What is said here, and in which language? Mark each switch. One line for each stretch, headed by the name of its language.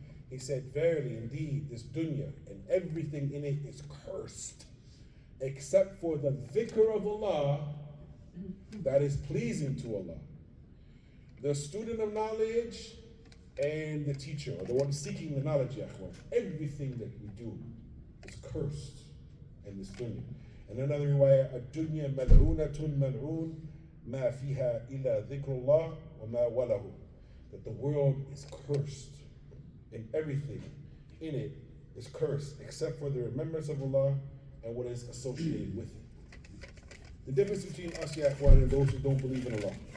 English: He said, verily, indeed, this dunya and everything in it is cursed, except for the dhikr of Allah that is pleasing to Allah. The student of knowledge and the teacher, or the one seeking the knowledge, ya akhwan. Everything that we do is cursed in this dunya. And another riwayah,
Arabic: الدنيا ملعونة ملعون ما فيها إلا ذكر الله وما وله.
English: That the world is cursed and everything in it is cursed except for the remembrance of Allah and what is associated with it. The difference between us, ya akhwan, and those who don't believe in Allah.